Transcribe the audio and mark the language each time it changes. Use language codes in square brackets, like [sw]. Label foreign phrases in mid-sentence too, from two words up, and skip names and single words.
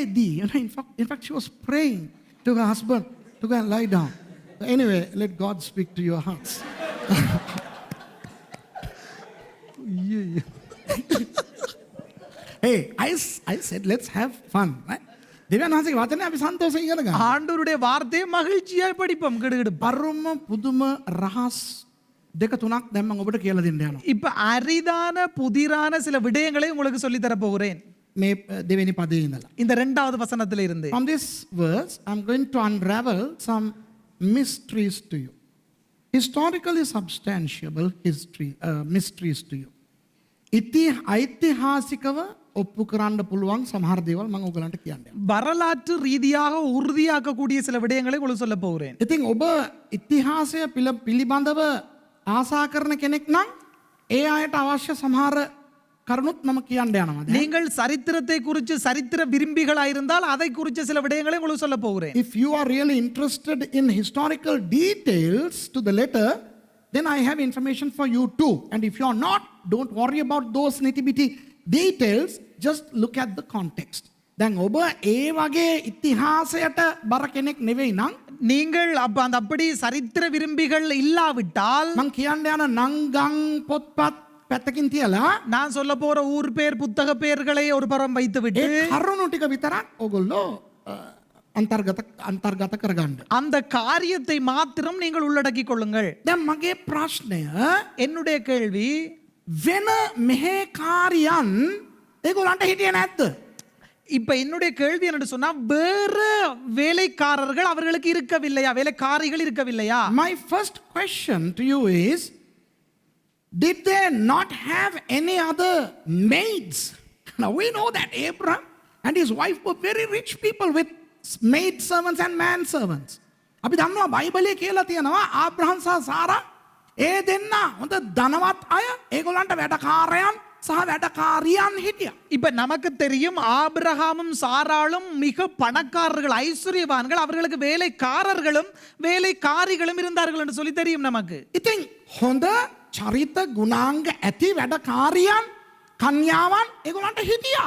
[en] In fact, she was praying to her husband to go and lie down. Anyway, let God speak to your hearts. Hey, I said let's have fun, right? [si] දෙවියන් වහන්සේගේ වචනේ අපි සන්තෝෂයෙන් ඉගෙන ගන්න. [ta] ஆண்டவருடைய வார்த்தையை மகிழ்ச்சியாய் படிப்போம் கிடுகிடு. [si] පරම පුදුම රහස් දෙක තුනක් දැන් මම ඔබට කියලා දෙන්න යනවා. [ta] இப்ப அரிதான புதிரான சில விடயங்களை உங்களுக்கு சொல்லி தர போகிறேன் [si] මේ දෙවෙනි පදේ ඉඳලා. [ta] இந்த 2வது வசனத்துல இருந்து. [en] From this verse, I'm going to unravel some mysteries to you. Historically substantiable mysteries to you. [si] ஐතිஹාසිකව ඔප්පු කරන්න පුළුවන් සමහර දේවල් මම ඔයගලන්ට කියන්නම්. [ta] வரலாற்று ரீதியாக உறுதியாக்கக்கூடிய சில விடயங்களை உங்களுக்கு சொல்ல போகிறேன். [si] ඉතින් ඔබ ඉතිහාසය පිළිබඳව ආසා කරන කෙනෙක් නම් ඒ අයට අවශ්‍ය සමහර කරුණුත් මම කියන්න යනවා. [ta] நீங்கள் சரித்திரத்தை குறித்து சரித்திர விரும்பிகளா இருந்தால் அதை குறித்த சில விடயங்களை உங்களுக்கு சொல்ல போகிறேன். [en] If you are really interested in historical details to the letter, then I have information for you too. And if you are not, don't worry about those nitty-bitty details, just look at the context. [si] දැන් ඔබ ඒ වගේ ඉතිහාසයට බර කෙනෙක් නෙවෙයි නම් [ta] நீங்கள் அப்படி சரித்திர விரும்பிகள் இல்லாவிட்டால் [si] මං කියන්න යන නංගම් පොත්පත් පැත්තකින් තියලා [ta] நான் சொல்ல போற ஊர் பேர் புத்தக பெயர்களை ஒரு புறம் வைத்து விட்டு [si] ඒ කරුණු ටික විතරක් ඔයගොල්ලෝ අන්තර්ගත කරගන්න. [ta] அந்த காரியத்தை மாத்திரம் நீங்கள் உள்ளடக்கிக் கொள்ளுங்கள். [si] දැන් මගේ ප්‍රශ්නය [ta] என்னுடைய கேள்வி [si] වෙන මෙහෙකාරියන් ඒගොල්ලන්ට හිටියේ නැද්ද? [ta] இப்ப என்னுடைய கேள்வி என்ன சொன்னா வேற வேலைக்காரர்கள் அவர்களுக்கு இருக்கவில்லையா, வேலைக்காரிகள் இருக்கவில்லையா? [en] My first question to you is, did they not have any other maids? Now we know that Abraham and his wife were very rich people with maid servants and man servants. [si] අපි දන්නවා බයිබලයේ කියලා තියෙනවා ආබ්‍රහම් සහ සාරා ඒ දෙන්න හොඳ ධනවත් අය, ඒගොල්ලන්ට වැඩකාරයන් සහ වැඩකාරියන් හිටියා. [ta] இப்ப நமக்கு தெரியும் ஆபிரகாமும் சாராளும் மிக பணக்காரர்கள், ஐஸ்வர்யவான்கள், அவர்களுக்கு வேலைக்காரர்களும் வேலைக்காரிகளும் இருந்தார்கள் என்று சொல்லி தெரியும் நமக்கு. [si] ඉතින් හොඳ චරිත ගුණාංග ඇති වැඩකාරියන් කන්‍යාවන් ඒගොල්ලන්ට හිටියා.